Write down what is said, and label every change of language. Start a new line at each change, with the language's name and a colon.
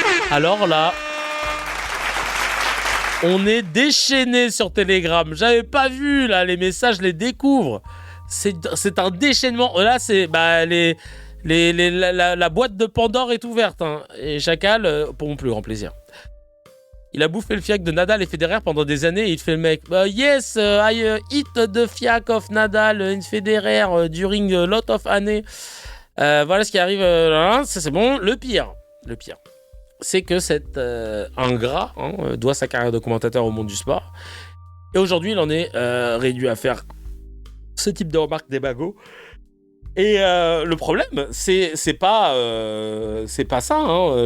French: Alors là, on est déchaîné sur Telegram. J'avais pas vu là les messages, je les découvre. C'est un déchaînement. Là, c'est la boîte de Pandore est ouverte. Hein. Et Chacal, pour mon plus grand plaisir. Il a bouffé le fiac de Nadal et Federer pendant des années et il fait le mec.
English: Yes, I eat the fiac of Nadal and Federer during a lot of années.
French: Voilà ce qui arrive. Ça, c'est bon. Le pire, c'est que cet ingrat doit sa carrière de commentateur au monde du sport. Et aujourd'hui, il en est réduit à faire ce type de remarques démago. Et le problème, c'est pas ça. Hein.